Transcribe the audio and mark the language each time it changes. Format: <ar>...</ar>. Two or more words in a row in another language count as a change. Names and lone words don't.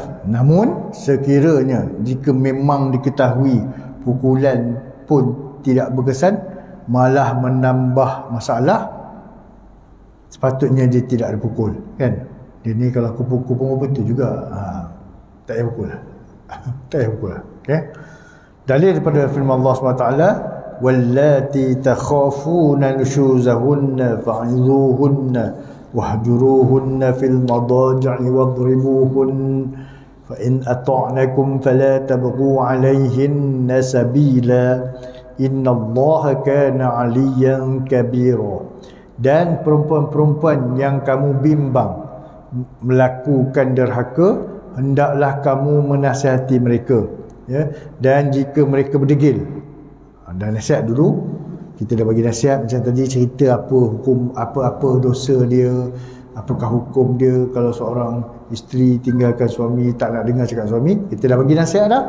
<ms>Namun sekiranya jika memang diketahui pukulan pun tidak berkesan, malah menambah masalah, sepatutnya dia tidak dipukul, kan. Dia ni kalau aku pukul pun betul juga, tak payah pukul lah. Tak payah pukul lah, okay. Dalil daripada firman Allah SWT,</ms> <ar>واللاتي تخافون نشوزهن فعظوهن واهجروهن في المضاجع واضربوهن فإن أطعنكم فلا تبغوا عليهن سبيلا إن الله كان عليا كبيرا.</ar> <ms>Dan perempuan-perempuan yang kamu bimbang melakukan derhaka, hendaklah kamu menasihati mereka, dan jika mereka berdegil, dan nasihat dulu, kita dah bagi nasihat macam tadi, cerita apa hukum, apa-apa dosa dia, apakah hukum dia kalau seorang isteri tinggalkan suami, tak nak dengar cakap suami, kita dah bagi nasihat dah.</ms>